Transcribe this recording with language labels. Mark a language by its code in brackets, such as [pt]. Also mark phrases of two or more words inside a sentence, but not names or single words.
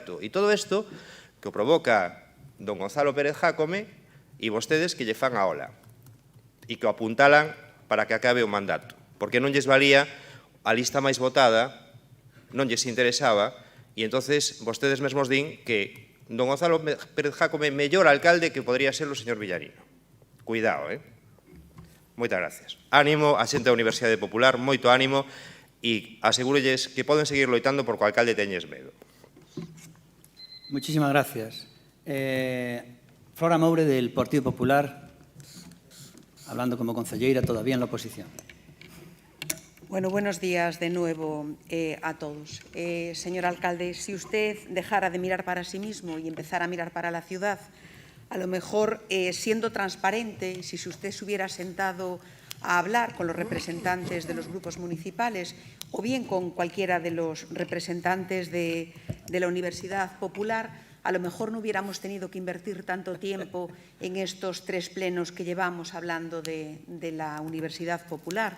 [gl] E todo isto que o provoca don Gonzalo Pérez Jácome e vostedes que lle fan a ola e que o apuntalan para que acabe o mandato, porque non lles valía a lista máis votada, non lles interesaba, e entonces vostedes mesmos din que don Gonzalo Pérez Jácome mellor alcalde que podría ser o señor Villarino. Cuidado, Moitas gracias. Ánimo a xente da Universidade Popular, moito ánimo, e asegúrolles que poden seguir loitando porque o alcalde teñes medo. [es] Muchísimas gracias. Flora Moure, del Partido Popular, hablando como concelleira todavía en la oposición. Bueno, buenos días de nuevo a todos. Señor alcalde, si usted dejara de mirar para sí mismo y empezara a mirar para la ciudad, a lo mejor siendo transparente, si usted se hubiera sentado a hablar con los representantes de los grupos municipales o bien con cualquiera de los representantes de la Universidad Popular, a lo mejor no hubiéramos tenido que invertir tanto tiempo en estos 3 plenos que llevamos hablando de la Universidad Popular.